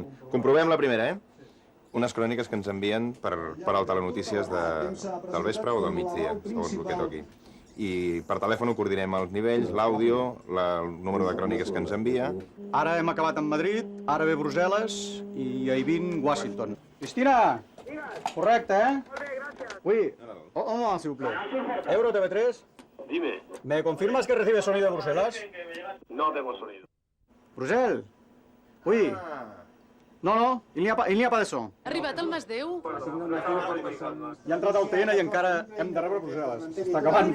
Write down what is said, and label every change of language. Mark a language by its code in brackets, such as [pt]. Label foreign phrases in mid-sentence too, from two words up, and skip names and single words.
[ca] Comprovem la primera, Unes cròniques que ens envien per al telenotícies del vespre o del migdia, segons el que toqui. I per telèfon ho coordinem els nivells, l'àudio, el número de cròniques que ens envia. Ara hem acabat amb Madrid, ara ve Brussel·les i Eivin, Washington. Cristina! Correcte, [fr] Oui. Un moment, s'il vous plaît. Euro TV3. [es] Dime. ¿Me confirmas que recibes sonido de Bruselas? No tengo sonido. [fr] Brussel? Oui. No, il n'y a pas de son. [ca] Ha arribat el Masdeu? Ja ha entrat al TN i encara hem de rebre Brussel·les. Està acabant.